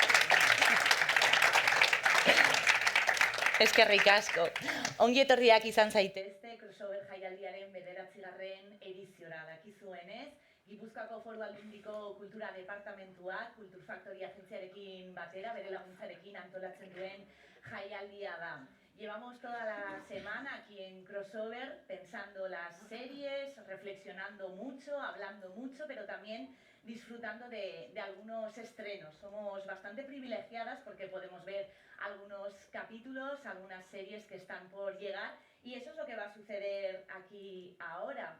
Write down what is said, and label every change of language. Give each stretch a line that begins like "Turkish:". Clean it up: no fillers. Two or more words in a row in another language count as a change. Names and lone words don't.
Basque: Eskerrik asko. Ongi etorriak izan zaitezte crossover jaialdiaren 9. ediziora dakizuenez. Gipuzkoako Foru Aldundiko Kultura Departamentuak Kulturfaktoria agentziarekin batera, bere laguntzarekin antolatzen duen jaialdia da.
Spanish: Llevamos toda la semana aquí en Crossover pensando las series, reflexionando mucho, hablando mucho, pero también disfrutando de algunos estrenos. Somos bastante privilegiadas porque podemos ver algunos capítulos, algunas series que están por llegar, y eso es lo que va a suceder aquí ahora.